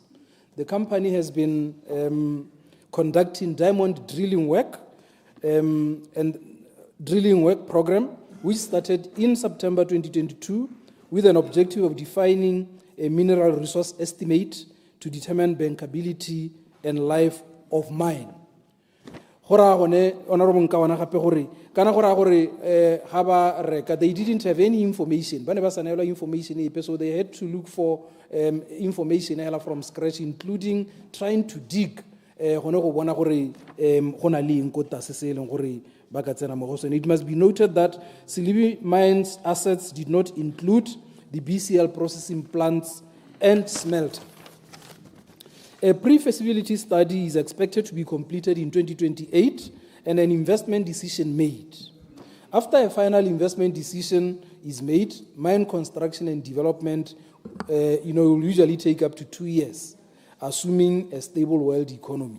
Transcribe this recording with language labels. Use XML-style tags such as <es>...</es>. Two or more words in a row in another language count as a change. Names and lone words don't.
<en>The company has been conducting diamond drilling work and drilling work program, which started in September 2022 with an objective of defining a mineral resource estimate to determine bankability and life of mine.</en> <tn>Honourable Nkawana gape gore kana gora gore ha ba reka</tn> <en>they didn't have any information</en> <tn>ba ne ba sanela information epe,</tn> <en>so they had to look for information from scratch, including trying to dig</en> <tn>gone go bona gore go na le eng ko tase se eleng gore ba ka tsena mo go sone.</tn> <en>It must be noted that Silibi Mines assets did not include the BCL processing plants and smelter. A pre-feasibility study is expected to be completed in 2028 and an investment decision made. After a final investment decision is made, mine construction and development will usually take up to 2 years, assuming a stable world economy.</en>